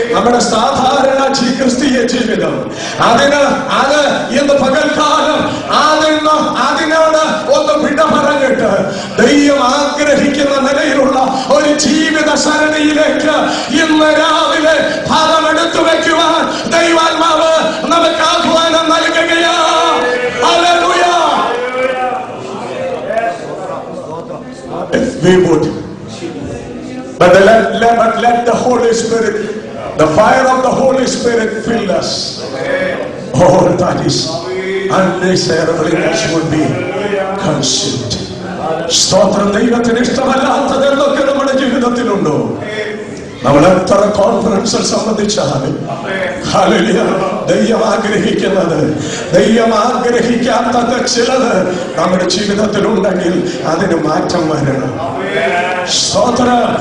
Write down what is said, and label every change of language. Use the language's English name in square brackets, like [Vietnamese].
[Malayalam] നമ്മുടെ സാധാരണ ക്രിസ്തീയ ജീവിതം അത് ഇന്ന് പകൽക്കാലം അതിനോട് ഒന്ന് വിട പറഞ്ഞിട്ട് ദൈവം ആഗ്രഹിക്കുന്ന നിലയിലുള്ള ഒരു ജീവിത സരണിയിലേക്ക് ഇന്ന് രാവിലെ ഭാഗമെടുത്തു വെക്കുവാൻ ദൈവാത്മാവ് നമുക്ക് ആഹ്വാനം നൽകുകയാണ്. Hallelujah. [English] If we would, but let the Holy Spirit, the fire of the Holy Spirit fill us. All that is undesirable in us would be consumed. [Malayalam] സ്തോത്രം. ദൈവത്തിന് ഇഷ്ടമല്ലാത്തത് എന്തൊക്കെ നമ്മുടെ ജീവിതത്തിലുണ്ടോ? നമ്മൾ എത്ര കോൺഫറൻസിൽ സംബന്ധിച്ചാലും ഹല്ലേലൂയ, ദൈവം ആഗ്രഹിക്കുന്നത്, ദൈവം ആഗ്രഹിക്കാത്തത് ചിലത് നമ്മുടെ ജീവിതത്തിൽ ഉണ്ടെങ്കിൽ അതിന് മാറ്റം വരണം. സ്തോത്രം.